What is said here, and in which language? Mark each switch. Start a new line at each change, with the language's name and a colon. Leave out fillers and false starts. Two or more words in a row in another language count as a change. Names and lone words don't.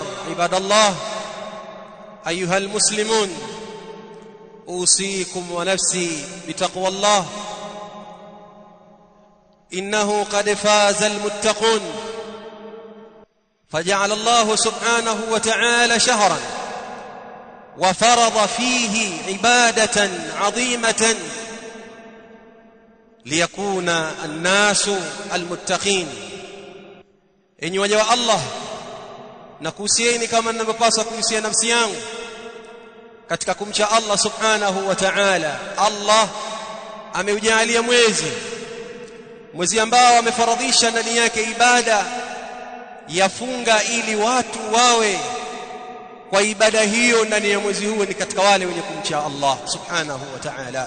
Arabic: عباد الله، أيها المسلمون، أوصيكم ونفسي بتقوى الله، إنه قد فاز المتقون. فجعل الله سبحانه وتعالى شهرا وفرض فيه عبادة عظيمة ليكون الناس المتقين.
Swahili: Enyi waja wa Allah, nakuhusieni kama ninavyopaswa kuhusia nafsi yangu katika kumcha
Arabic: الله سبحانه وتعالى.
Swahili: Allah ameujalia mwezi ambao amefaradhisha ndani yake ibada ya funga, ili watu wawe kwa ibada hiyo ndani ya mwezi huo ni katika wale wenye kumcha
Arabic: الله سبحانه وتعالى.